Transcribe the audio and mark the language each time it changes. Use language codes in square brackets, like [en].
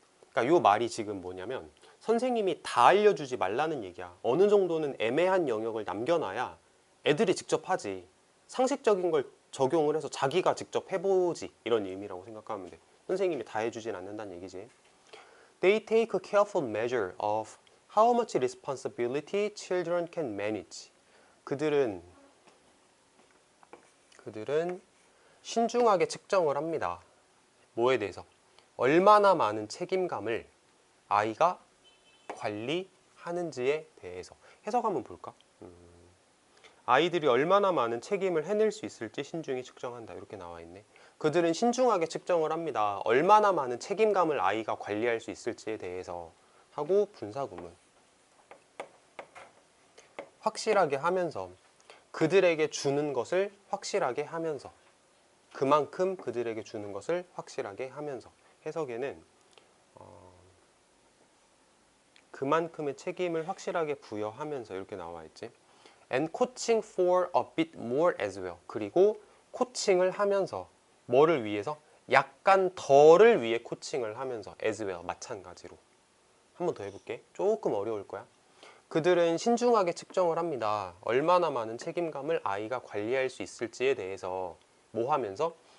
[ko] 그러니까 이 말이 지금 뭐냐면 선생님이 다 알려주지 말라는 얘기야. 어느 정도는 애매한 영역을 남겨놔야 애들이 직접 하지. 상식적인 걸 적용을 해서 자기가 직접 해보지 이런 의미라고 생각하면 돼. 선생님이 다 해주진 않는다는 얘기지. [en] They take a careful measure of how much responsibility children can manage. [ko] 그들은 신중하게 측정을 합니다. 뭐에 대해서? 얼마나 많은 책임감을 아이가 관리하는지에 대해서. 해석 한번 볼까? 아이들이 얼마나 많은 책임을 해낼 수 있을지 신중히 측정한다. 이렇게 나와 있네. 그들은 신중하게 측정을 합니다. 얼마나 많은 책임감을 아이가 관리할 수 있을지에 대해서 하고 분사구문. 확실하게 하면서, 그들에게 주는 것을 확실하게 하면서, 그만큼 그들에게 주는 것을 확실하게 하면서. 해석에는 그만큼의 책임을 확실하게 부여하면서 이렇게 나와 있지. [en] And coaching for a bit more as well. [ko] 그리고 코칭을 하면서 뭐를 위해서? 약간 덜을 위해 코칭을 하면서 [en] as well. [ko] 마찬가지로. 한 번 더 해볼게. 조금 어려울 거야. 그들은 신중하게 측정을 합니다. 얼마나 많은 책임감을 아이가 관리할 수 있을지에 대해서 뭐 하면서?